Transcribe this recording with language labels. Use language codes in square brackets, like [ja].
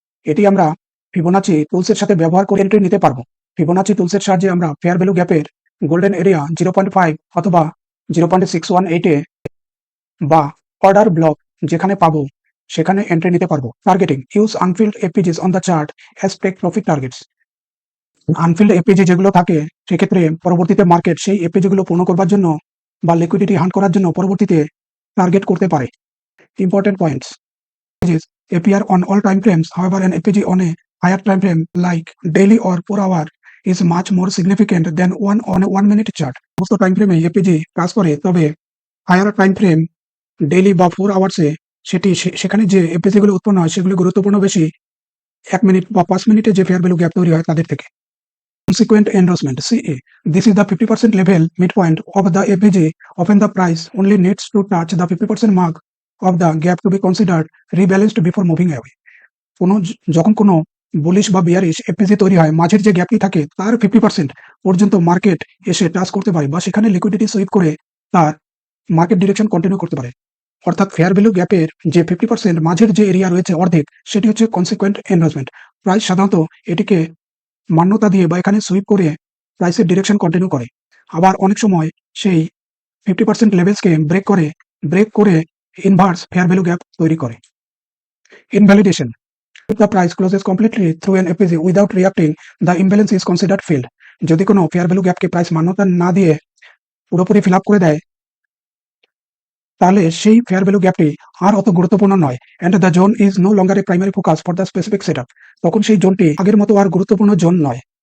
[bn] এটি আমরা ফিবোনাচি টুলসের সাথে ব্যবহার করে এন্ট্রি নিতে পারবো। ফিবোনাচি টুলসের সাহায্যে আমরা ফেয়ার ভ্যালু গ্যাপের গোল্ডেন এরিয়া 0.5 অথবা 0.618 এ বা অর্ডার ব্লক যেখানে পাবো সেখানে এন্ট্রি নিতে পারবো। [en] Targeting, use unfilled FVGs on the chart as take profit targets. [bn] Anfield FVG যেগুলো থাকে সেক্ষেত্রে পরবর্তীতে মার্কেট সেই FVG গুলো পূর্ণ করবার জন্য বা লিকুইডিটি হান্ট করার জন্য পরবর্তীতে টার্গেট করতে পারে। [en] Important points, appear on all time frames. However, an FVG on a higher time frame like daily or 4 hour is much more significant than one on a 1 minute chart. [bn] সমস্ত time ফ্রেমে FVG কাজ করে, তবে higher time frame daily বা 4 আওয়ার্সে সেখানে যে FVG গুলো উৎপন্ন হয় সেগুলো গুরুত্বপূর্ণ বেশি 1 মিনিট বা 5 মিনিটে যে ফেয়ার ভ্যালু গ্যাপ তৈরি হয় তাদের থেকে। [en] Consequent endorsement, CA. This is the 50% level midpoint of the FVG. Often the price only needs to touch the 50% mark of the gap to be considered rebalanced before moving away. [bn] যখন কোনো bullish বা bearish FVG তৈরি হয়, মাঝের যে গ্যাপটি থাকে তার 50% পর্যন্ত মার্কেট এসে টাচ করতে পারে বা সেখানে লিকুইডিটি সুইপ করে তার মার্কেট ডিরেকশন কন্টিনিউ করতে পারে। অর্থাৎ ফেয়ার ভ্যালু গ্যাপের যে 50% মাঝের যে এরিয়া রয়েছে অর্ধেক, সেটি হচ্ছে কনসিকুয়েন্ট এন্ডোর্সমেন্ট। প্রাইস সাধারণত এটিকে মান্যতা দিয়ে বা এখানে সুইপ করে প্রাইসের ডিরেকশন কন্টিনিউ করে। আবার অনেক সময় সেই 50% লেভেলসকে ব্রেক করে ইনভার্স ফেয়ার ভ্যালু গ্যাপ তৈরি করে। [en] Invalidation, if the price closes completely through an FVG without reacting, the imbalance is considered filled. [bn] যদি কোনো ফেয়ার ভ্যালু গ্যাপকে প্রাইস মান্যতা না দিয়ে পুরোপুরি ফিল আপ করে দেয়, তাহলে সেই ফেয়ার ভ্যালু গ্যাপটি আর অত গুরুত্বপূর্ণ নয়। [en] And the zone is no longer a primary focus for the specific setup. [bn] তখন সেই জোনটি আগের মতো আর গুরুত্বপূর্ণ জোন নয়।